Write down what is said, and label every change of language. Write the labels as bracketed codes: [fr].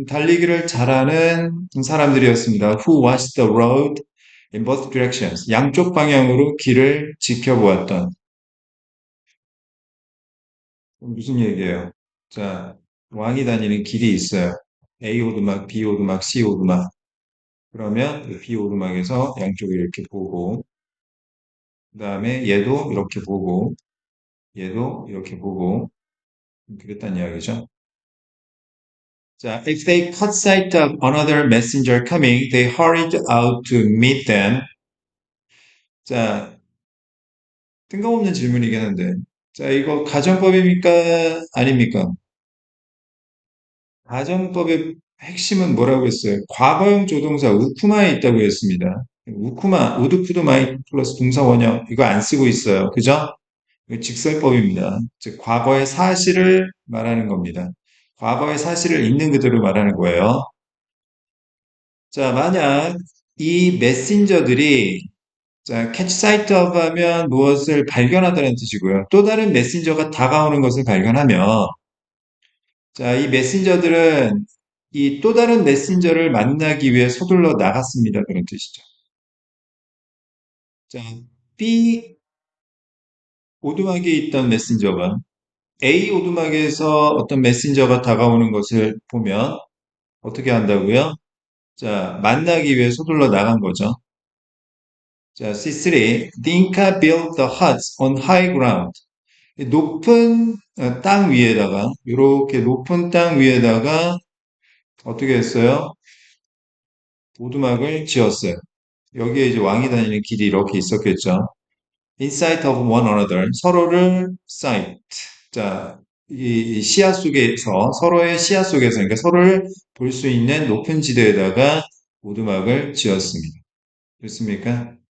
[ko] 달리기를 잘하는 사람들이었습니다. [en] Who watched the road in both directions. [ko] 양쪽 방향으로 길을 지켜보았던. 무슨 얘기예요? 자, 왕이 다니는 길이 있어요. A 오두막, B 오두막, C 오두막. 그러면 그 B 오두막에서 양쪽을 이렇게 보고, 그 다음에 얘도 이렇게 보고, 얘도 이렇게 보고, 그랬단 이야기죠. [en] 자, if they caught sight of another messenger coming, they hurried out to meet them. [ko] 자, 뜬금없는 질문이긴 한데, 자, 이거 가정법입니까? 아닙니까? 가정법의 핵심은 뭐라고 했어요? 과거형 조동사 우쿠마에 있다고 했습니다. 우쿠마, 우드푸드마이 플러스 동사 원형, 이거 안 쓰고 있어요. 그죠? 이거 직설법입니다. 즉, 과거의 사실을 말하는 겁니다. 과거의 사실을 있는 그대로 말하는 거예요. 자, 만약 이 메신저들이 자, [en] catch sight of [ko] 하면 무엇을 발견하다는 뜻이고요. 또 다른 메신저가 다가오는 것을 발견하면 자, 이 메신저들은 이 또 다른 메신저를 만나기 위해 서둘러 나갔습니다. 그런 뜻이죠. 자, B 오두막에 있던 메신저가 A 오두막에서 어떤 메신저가 다가오는 것을 보면 어떻게 한다고요? 자, 만나기 위해 서둘러 나간 거죠. 자, C3. [en] The Inca built the huts on high ground. [ko] 높은 땅 위에다가 이렇게 높은 땅 위에다가 어떻게 했어요? 오두막을 지었어요. 여기에 이제 왕이 다니는 길이 이렇게 있었겠죠. [en] In sight of one another [ko] 서로를 sight 자, 이 시야 속에서 서로의 시야 속에서 그러니까 서로를 볼 수 있는 높은 지대에다가 오두막을 지었습니다. 됐습니까?